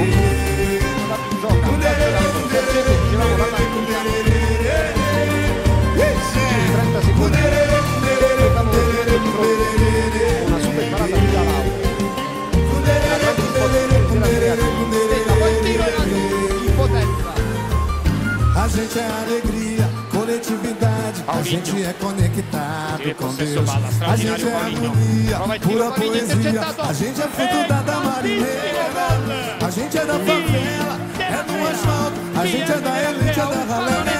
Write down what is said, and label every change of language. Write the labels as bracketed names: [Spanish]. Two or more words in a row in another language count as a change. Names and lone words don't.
[Italian] La gioca, Sergente, dicevamo la partita. 30 secondi. Una super parata di Galau. La grande impotenza. Poi tiro in potenza. [Portuguese] A gente é alegria, coletividade, a gente é conectado com Deus. A gente é harmonia, pura poesia, a gente é fruto da marineira. A gente é da favela, é do asfalto, a gente é da elite, é da ralé.